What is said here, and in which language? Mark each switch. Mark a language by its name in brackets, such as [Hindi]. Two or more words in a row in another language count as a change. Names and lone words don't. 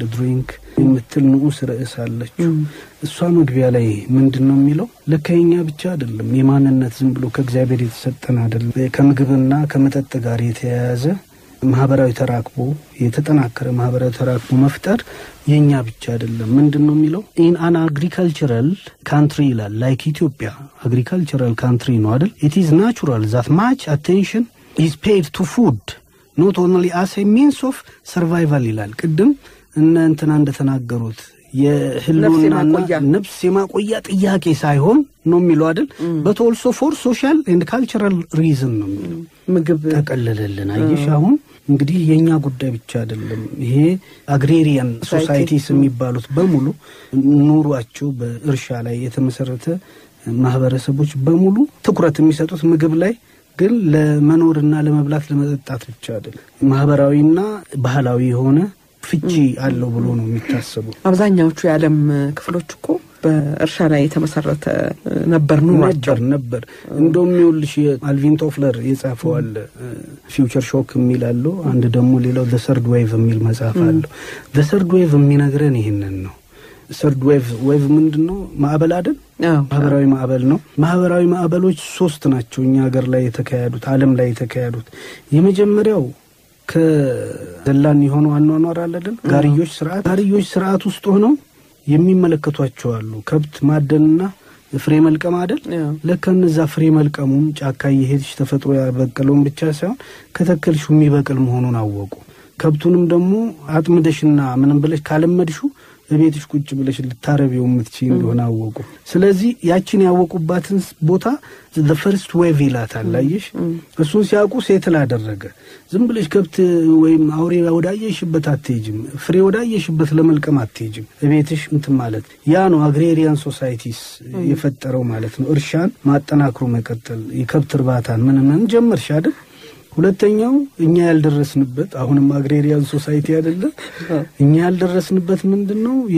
[Amharic] ድሪንክ የምትል ንዑስ ርዕስ አለችው። እሷ መግቢያ ላይ ምንድነው የሚለው ለከኛ ብቻ አይደለም የማንነት ዝም ብሎ ከእግዚአብሔር የተሰጠን አይደለም። ከምግብና ከመጠጥ ጋር የተያያዘ ማህበራዊ ተራክቦ የተጠናከረ ማህበራዊ ተራክቦ መፍጠር የኛ ብቻ አይደለም። ምንድነው የሚለው [English] in an agricultural country [Amharic] ይላል [English] like Ethiopia agricultural country [Amharic] ነው አይደል? [English] It is natural that much attention is paid to food not only as a means of survival ይላል። [Amharic] ቅድም እንትና እንደተናገሩት የህልውናና ነፍስ የማቆያ ጥያቄ ሳይሆን ነው የሚለው አይደል? [English] but also for social and cultural reason [Amharic] ነው የሚለው። ምግብ ተቀለለልን አይሽ አሁን እንግዲህ የኛ ጉዳይ ብቻ አይደለም። ይሄ [English] agrarian societies [Amharic] የሚባሉት በሙሉ ኑሯቸው በእርሻ ላይ የተመሰረተ ማህበረሰቦች በሙሉ ትኩረት የሚሰጡት ምግብ ላይ ግን ለመኖርና ለመብላት ለመጠጣት ብቻ አይደለም ማህበራዊና ባህላዊ የሆነ ፍቺ አለው ብሎ ነው የሚታሰበው አብዛኛዎቹ የዓለም ክፍሎች እኮ በእርሻ ላይ የተመሰረተ ነበር እንደውም ይኸውልሽ አልቪን ቶፍለር የጻፈው አለ ፊውቸር ሾክ የሚላለው አንድ ደግሞ ሌላው the third wave የሚል መጽሐፍ አለው the third wave የሚነግረን ይሄንን ነው third wave ምንድነው ማዕበል አይደል ማህበራዊ ማዕበል ነው ማህበራዊ ማዕበሎች 3 ናቸው እኛ ሀገር ላይ የተካሄዱት ዓለም ላይ የተካሄዱት የመጀመሪያው ከዘላን የሆነው አኗኗር አይደል ጋርዮሽ ስርዓት ውስጥ ሆነው የሚመለከቷቸው አሉ ከብት ማደንና ፍሬ መልቀም አይደል ለከነዛ ፍሬ መልቀሙን ጫካ ይሄድሽ ተፈጥሮ ያበቀለውን ብቻ ሳይሆን ከተከልሹ የሚበቅል መሆኑን አወቁ ከብቱንም ደግሞ አጥምደሽና ምንም ብለሽ ካለመድሹ በቤትሽ ቁጭ ብለሽ ልታረቢው የምትችይ እንደሆነ አወቁ ስለዚህ ያቺን ያወቁባትን ቦታ [English] the first wave [Amharic] ይላታል አየሽ እሱን ሲያውቁ ሴትል አደረገ ዝም ብለሽ ከብት ወይም አውሬ ወዳየሽበት አትሄጂም ፍሬ ወዳየሽበት ለመልቀም አትሄጂም በቤትሽ እንትን ማለት ያ ነው [English] agrarian societies [Amharic] የፈጠረው ማለት ነው እርሻን ማጠናክሮ መቀጠል የከብት እርባታን ምን ጀመርሽ አይደል ሁለተኛው እኛ ያልደረስንበት አሁንም [English] agrarian society [Amharic] አይደለ እኛ ያልደረስንበት ምንድነው